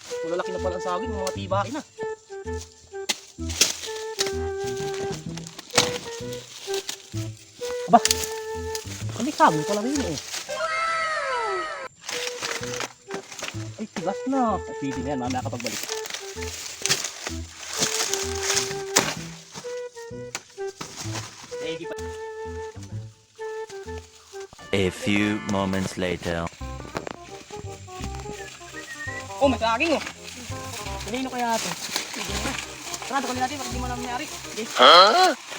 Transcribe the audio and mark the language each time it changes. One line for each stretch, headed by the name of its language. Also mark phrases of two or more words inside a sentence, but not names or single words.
Filipino: Malalaki na pala ang saging, mga tibain na. Aba, may saging pala rin eh. Ay, tigas na. Pwede na yan, mamaya kapagbalik.
English: A few moments later.
Filipino: Oh, may saging oh. Kanino kaya ito? Pwede na. Sarado ko natin, bakit di mo na nangyari. Okay.